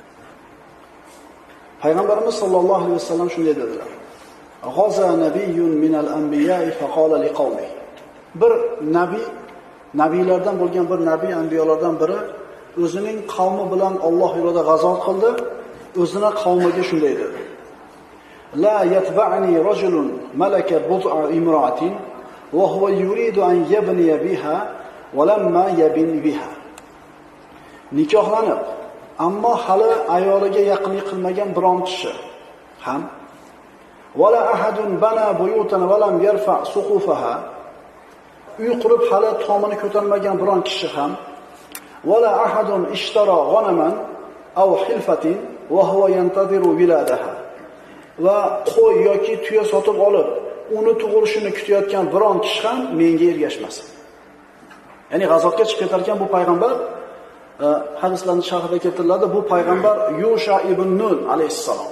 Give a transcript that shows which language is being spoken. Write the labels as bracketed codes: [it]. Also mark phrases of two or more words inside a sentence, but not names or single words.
[ar] Payg'ambarimiz صلى الله عليه وسلم [uz] shunday dedilar: [ar] "غزا نبي من الأنبياء فقال لقومه." [uz] Bir nabiylardan bo'lgan bir nabiy, anbiyolardan biri o'zining qavmi bilan Alloh yo'lida g'azot qildi. O'zining qavmiga shunday dedi: [ar] "لا يتبعني رجل ملك بضع امرأة وهو يريد أن يبني بها ولما يبن بها." [uz] Nikohlanib, ammo hali ayoliga yaqinlik qilmagan biron kishi ham [ar] ولا أحد بنى بيوتا ولم يرفع سقوفها, [uz] uy qurib hali tomini ko'tarmagan biron kishi ham [ar] ولا أحد اشترى غنما أو خلفة وهو ينتظر ولادها, [uz] va qo'y yoki tuya sotib olib uni tug'ilishini kutayotgan biron kishi ham menga ergashmasin. Ya'ni g'azotga chiqib ketar ekan bu payg'ambar, hadislarning sharhida keltiriladi, bu payg'ambar Yusha ibn Nun alayhissalom.